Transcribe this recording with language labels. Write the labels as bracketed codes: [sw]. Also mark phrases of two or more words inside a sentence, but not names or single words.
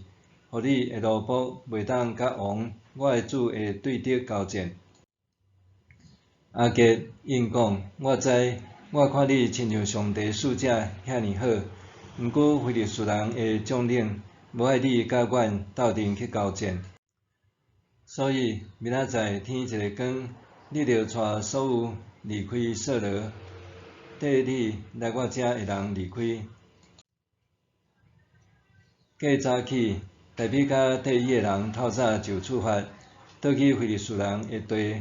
[nan] 互你的奴仆袂当甲王我的主的对敌交战。亚吉应讲：我知，我看你亲像上帝使者遐尼好，毋过非利士人的将领无爱你甲阮斗阵去交战，所以明仔载天一个光，你着带所有离开扫罗，缀你来我遮的人离开。过早起。大卫甲缀伊的人透早就出发，倒去非利士人的地。